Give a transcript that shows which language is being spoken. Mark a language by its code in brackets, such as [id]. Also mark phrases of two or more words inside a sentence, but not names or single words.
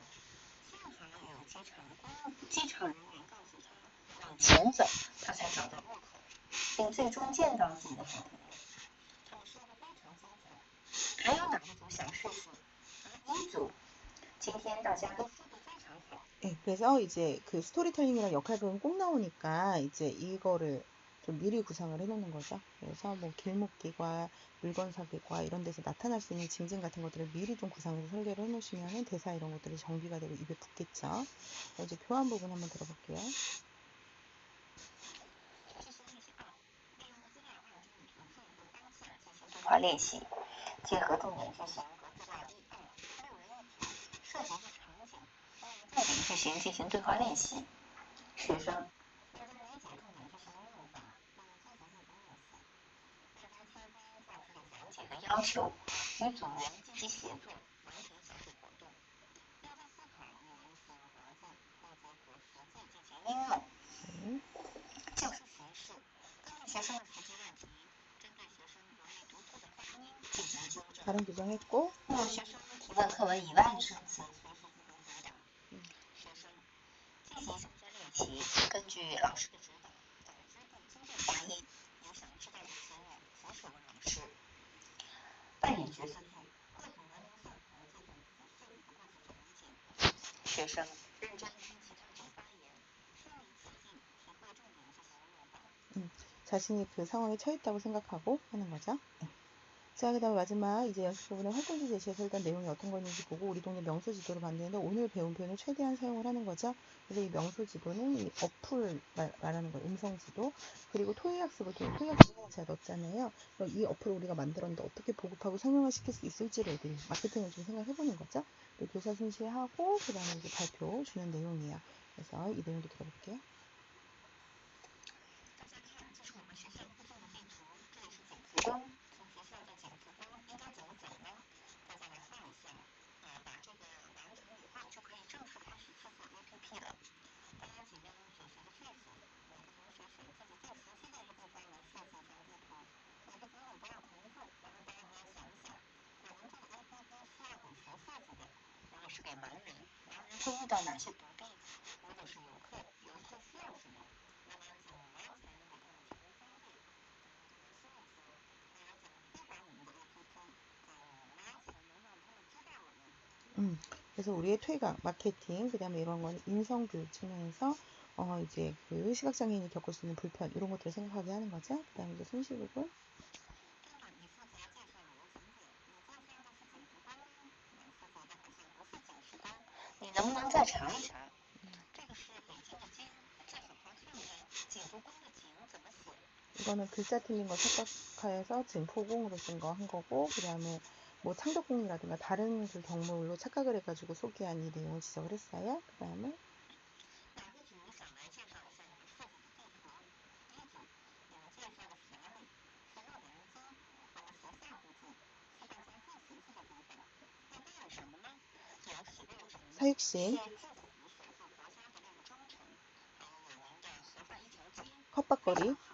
[zh] 幸好有机场人员告诉他往前走，他才找到入口，并最终见到自己的好朋友。他们说的非常精彩。还有哪一组想试试？一组，今天大家都说得非常好。 [ko] 네, 그래서 이제 그 스토리텔링이랑 역할극은 꼭 나오니까 이제 이거를 좀 미리 구상을 해놓는 거죠. 그래서 뭐 길목길과 물건 사기과 이런 데서 나타날 수 있는 징징 같은 것들을 미리 좀 구상해서 설계를 해놓으시면 대사 이런 것들이 정비가 되고 입에 붙겠죠. 이제 교환 부분 한번 들어볼게요. [zh] 对话练习，结合重点句型和资料1、2、6人一组，设计一个场景，重点句型进行对话练习。学生，大家理解重点句型的用法，并进行对话练习。大家倾听教师的讲解和要求，与组员积极协作，完成小组活动。大家思考语言使用环境，并结合实际进行应用。教师巡视，根据学生的实际问题，针对学生容易读错的发音进行纠正。 [ko] 발음 교정했고 [zh] 若学生提问课文以外的生词，随时进行回答。学生进行小站练习，根据老师的指导，导致并纠正发音。有想知道的词语，及时问老师。扮演角色剧，各组人留下台介绍自己设计的故事场景。学生认真听其他组发言，身临其境，体会重点句型用法。 [ko] 자신이 그 상황에 처했다고 생각하고 하는 거죠. 자, 그 다음에 마지막 이제 연습 부분에 활동지 제시해서 일단 내용이 어떤 거있는지 보고 우리 동네 명소 지도를 만드는데 오늘 배운 표현을 최대한 사용을 하는 거죠. 그래서 이 명소 지도는 이 어플 말하는 거예요. 음성 지도. 그리고 토익 학습을 통해 토익 학습을 제가 넣었잖아요. 그럼 이 어플을 우리가 만들었는데 어떻게 보급하고 설명을 시킬 수 있을지를 애들이 마케팅을 좀 생각해 보는 거죠. 교사 순시하고 그 다음에 이제 발표 주는 내용이에요. 그래서 이 내용도 들어볼게요. [zh] 光从学校到景福宫应该怎么走呢？大家来画一下，把这个完成以后就可以正式开始制作 APP 了。大家尽量用所学的句子，每个同学选自己最熟悉的一个地方来设计一张地图。每个经理不要重复，然后大家也要想一想，我们这个 APP 是要给谁设计的？如果是给盲人，盲人会遇到哪些不便？如果是游客，游客需要什么？那么怎么才能给他们提供方便？ [ko] 그래서 우리의 퇴각, 마케팅, 그 다음에 이런 거는 인성교육 측면에서 이제 그 시각장애인이 겪을 수 있는 불편 이런 것들을 생각하게 하는 거죠. 그 다음에 이제 순시 부분. [zh] 你能不能再查一查？这个是北京的京，再好好看看景福宫的景怎么写？ [ko] 이거는 글자 틀린 거 착각해서 증포공으로 쓴 거 한 거고, 그 다음에 뭐 창덕궁이라든가 다른 그 경물로 착각을 해가지고 소개한 이 내용을 지적을 했어요. 그 다음에 사육신 컵밥거리